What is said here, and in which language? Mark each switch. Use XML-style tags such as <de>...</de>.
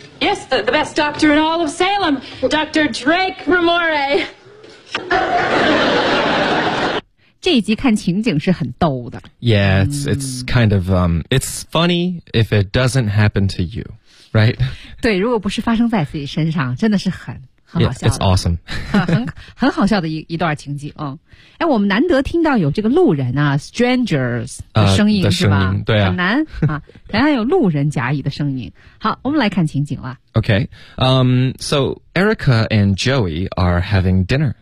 <en>Yes, the best doctor in all of Salem, Dr. Drake Remore.</en> <zh>这一集看情景是很逗的。</zh> <en>Yeah, it's kind of, it's funny if it doesn't happen to you, right?</en> <zh>对，如果不是发生在自己身上，真的是很很好笑的。</zh> <en>Yeah, it's awesome.</en> <zh>很好笑的一段情景啊、哦！哎，我们难得听到有这个路人啊 ，strangers 的声音、是吧？对啊，很难啊，好像有路人甲乙的声音。好，我们来看情景了。</zh> <en>Okay, so Erica and Joey are having dinner.</en>